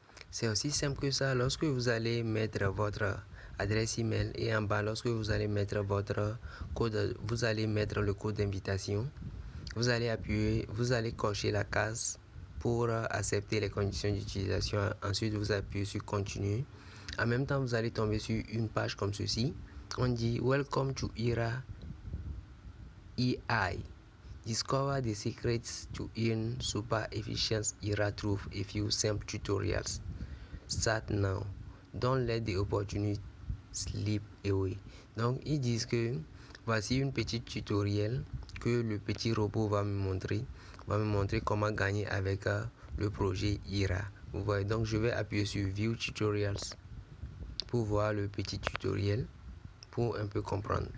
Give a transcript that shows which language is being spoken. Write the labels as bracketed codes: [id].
[fr] C'est aussi simple que ça. Lorsque vous allez mettre votre adresse email et en bas, lorsque vous allez mettre votre code, vous allez mettre le code d'invitation. Vous allez appuyer, vous allez cocher la case pour accepter les conditions d'utilisation. Ensuite, vous appuyez sur continuer. En même temps, vous allez tomber sur une page comme ceci. On dit Welcome to IRA AI. [en] Discover the secrets to earn super efficient IRA through a few simple tutorials. Start now. Don't let the opportunity slip away. [fr] Donc, ils disent que voici une petite tutoriel que le petit robot va me montrer comment gagner avec le projet IRA. Vous voyez, donc je vais appuyer sur View Tutorials pour voir le petit tutoriel pour un peu comprendre.